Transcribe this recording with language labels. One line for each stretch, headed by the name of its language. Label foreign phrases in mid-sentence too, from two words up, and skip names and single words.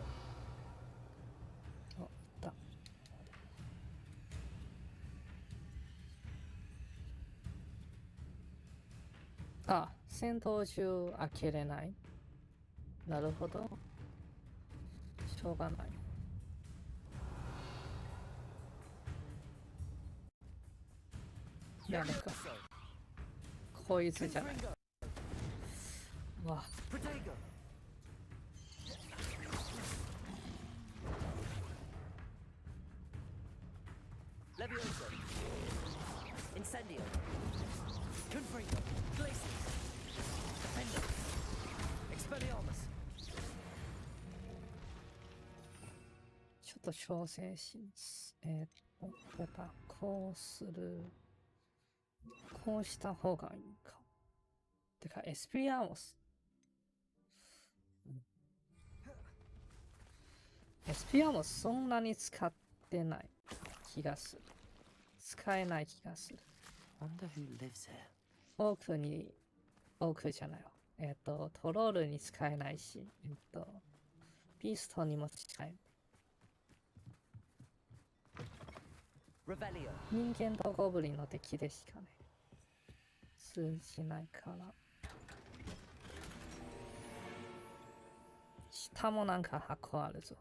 Japanese: お、いった。あ、戦闘中開けれない。なるほど。しょうがない。やるか。こいつじゃない。わ、
Latin: Protego. Levioso. Incendio. Confringo. Glacius. Defender. Expelliarmus.
Japanese: ちょっと調整します。やっぱこうする。こうした方がいいか。てか、エスピアモス。エスピアモスそんなに使ってない気がする。使えない気がする。
English: Wonder who lives here.
Japanese: 奥じゃないわ。トロールに使えないし、ビーストにも使えない。
Latin: Revelio.
Japanese: 人間とゴブリンの敵でしかね。通じないから。下もなんか箱あるぞ。